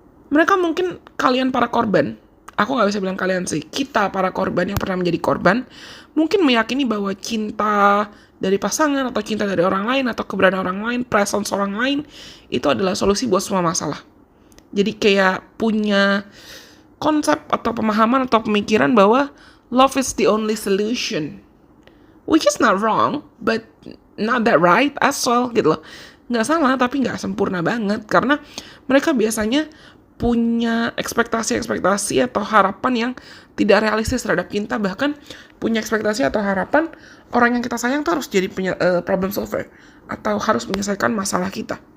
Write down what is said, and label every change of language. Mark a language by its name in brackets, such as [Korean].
[Indonesian] Mereka mungkin kalian para korban, aku gak bisa bilang kalian sih, kita para korban yang pernah menjadi korban, mungkin meyakini bahwa cinta dari pasangan atau cinta dari orang lain atau keberadaan orang lain, presence orang lain, itu adalah solusi buat semua masalah. Jadi kayak punya konsep atau pemahaman atau pemikiran bahwa [English] love is the only solution. Which is not wrong, but not that right as well [Indonesian] gitu loh. Nggak salah tapi nggak sempurna banget. Karena mereka biasanya punya ekspektasi atau harapan yang tidak realistis terhadap cinta. Bahkan punya ekspektasi atau harapan orang yang kita sayang tuh harus jadi problem solver atau harus menyelesaikan masalah kita.